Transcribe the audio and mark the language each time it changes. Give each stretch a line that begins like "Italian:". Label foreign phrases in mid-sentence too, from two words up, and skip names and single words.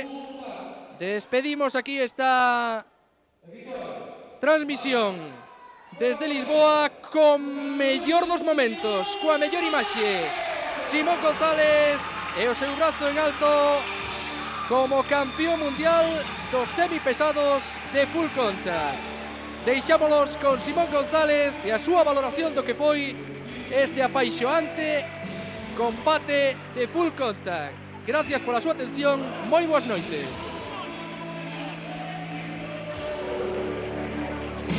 Galician: Despedimos aquí esta transmisión desde Lisboa con mellor dos momentos, coa mellor imaxe. Simón González e o seu brazo en alto como campeón mundial dos semipesados de
English: full contact.
Galician: Deixámolos con Simón González e a súa valoración do que foi este apaixoante combate de
English: full contact.
Galician: Gracias pola súa atención, moi boas noites.